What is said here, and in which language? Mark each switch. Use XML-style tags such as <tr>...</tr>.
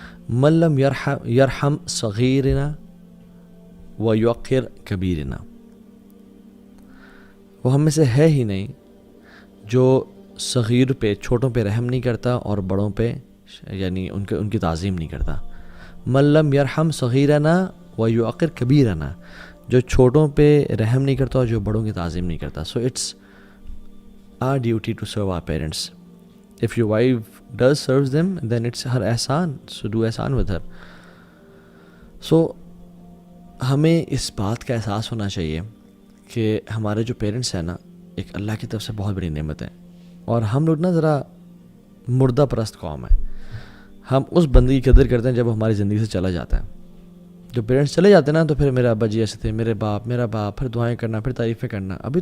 <ar>من لم یرحم صغیرنا ویوقر کبیرنا,</ar> <ur>وہ ہم میں سے ہے ہی نہیں جو صغیر پہ, چھوٹوں پہ رحم نہیں کرتا اور بڑوں پہ یعنی ان کی تعظیم نہیں کرتا.</ur> <ar>من لم یرحم صغیرنا ویوقر کبیرنا,</ar> <ur>جو چھوٹوں پہ رحم نہیں کرتا اور جو بڑوں کی تعظیم نہیں کرتا.</ur> <en>So it's our duty to serve our parents. If your wife does serves them, then it's her ihsan, so do ihsan with her.</en> <ur>So ہمیں اس بات کا احساس ہونا چاہیے کہ ہمارے جو پیرنٹس ہیں نا ایک اللہ کی طرف سے بہت بڑی نعمت ہے, اور ہم لوگ نا ذرا مردہ پرست قوم ہے. ہم اس بندے کی قدر کرتے ہیں جب وہ ہماری زندگی سے چلا جاتا ہے. جو پیرنٹس چلے جاتے ہیں نا, تو پھر میرا ابا جی ایسے تھے, میرا باپ, پھر دعائیں کرنا, پھر تعریفیں کرنا.</ur>